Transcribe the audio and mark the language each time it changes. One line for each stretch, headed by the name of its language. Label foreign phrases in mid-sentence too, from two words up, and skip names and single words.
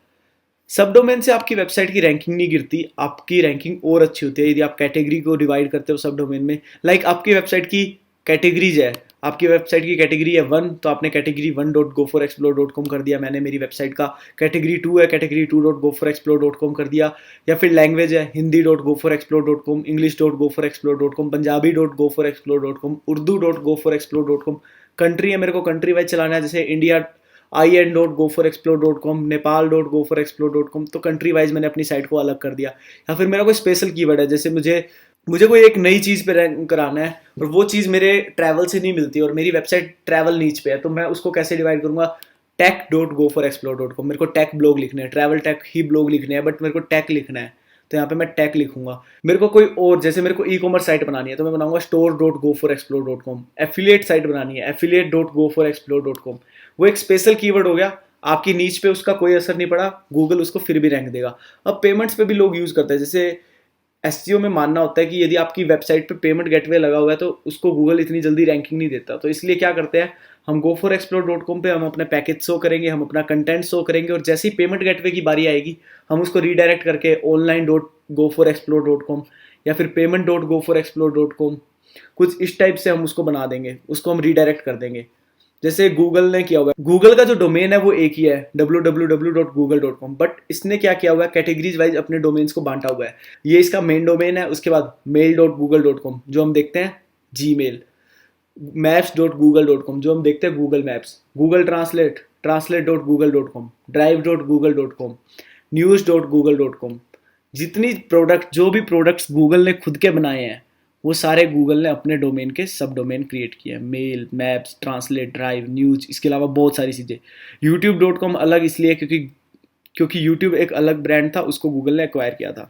English: sub domain
Hindi: से आपकी वेबसाइट की रैंकिंग नहीं गिरती, आपकी रैंकिंग और अच्छी होती है यदि आप कैटेगरी को डिवाइड करते हो
English: sub domain
Hindi: में। लाइक आपकी वेबसाइट की कैटेगरीज है, आपकी वेबसाइट की कैटेगरी है 1, तो आपने कैटेगरी 1.goforexplore.com कर दिया। मैंने मेरी वेबसाइट का कैटेगरी 2 है, कैटेगरी 2.goforexplore.com कर दिया। या फिर लैंग्वेज है हिंदी.goforexplore.com, इंग्लिश.goforexplore.com, पंजाबी.goforexplore.com, उर्दू.goforexplore.com। कंट्री है, मेरे को
English: country wise
Hindi: चलाना है, जैसे इंडिया in.goforexplore.com, नेपाल.goforexplore.com, तो
English: country wise
Hindi: मैंने अपनी साइट को अलग कर दिया। या फिर मेरा कोई
English: special keyword
Hindi: है, जैसे मुझे मुझे कोई एक नई चीज़ पे रैंक कराना है और वो चीज़ मेरे ट्रैवल से नहीं मिलती और मेरी वेबसाइट
English: travel niche
Hindi: पे है, तो मैं उसको कैसे डिवाइड करूंगा? tech.goforexplore.com, मेरे को
English: tech blog
Hindi: लिखने हैं,
English: travel tech
Hindi: ही ब्लॉग लिखने हैं, बट मेरे को टेक लिखना है, तो यहाँ पे मैं टेक लिखूंगा। मेरे को कोई और, जैसे मेरे को
English: e commerce site
Hindi: बनानी है तो मैं बनाऊंगा store.goforexplore.com।
English: affiliate site
Hindi: बनानी है, affiliate.goforexplore.com। वो एक
English: special keyword
Hindi: हो गया, आपकी नीच पे उसका कोई असर नहीं पड़ा, गूगल उसको फिर भी रैंक देगा। अब पेमेंट्स पे भी लोग यूज़ करते हैं, जैसे एसईओ में मानना होता है कि यदि आपकी वेबसाइट पे
English: payment gateway
Hindi: लगा हुआ है तो उसको गूगल इतनी जल्दी रैंकिंग नहीं देता, तो इसलिए क्या करते हैं, हम goforexplore.com पे हम अपने पैकेज शो करेंगे, हम अपना कंटेंट शो करेंगे, और जैसे ही
English: payment gateway
Hindi: की बारी आएगी हम उसको रीडायरेक्ट करके online.goforexplore.com या फिर payment.goforexplore.com, कुछ इस टाइप से हम उसको बना देंगे, उसको हम रीडायरेक्ट कर देंगे। जैसे गूगल ने किया हुआ है, गूगल का जो डोमेन है वो एक ही है, www.google.com, बट इसने क्या किया हुआ है,
English: categories wise
Hindi: अपने डोमेन्स को बांटा हुआ है। ये इसका
English: main domain
Hindi: है, उसके बाद mail.google.com जो हम देखते हैं जीमेल, maps.google.com जो हम देखते हैं गूगल मैप्स, गूगल ट्रांसलेट translate.google.com, drive.google.com, news.google.com। जितनी प्रोडक्ट, जो भी प्रोडक्ट्स गूगल ने खुद के बनाए हैं वो सारे गूगल ने अपने डोमेन के
English: sub domain
Hindi: क्रिएट किए हैं, मेल, मैप्स, ट्रांसलेट, ड्राइव, न्यूज, इसके अलावा बहुत सारी चीज़ें। यूट्यूब.com अलग इसलिए क्योंकि यूट्यूब एक अलग ब्रांड था, उसको गूगल ने एक्वायर किया था।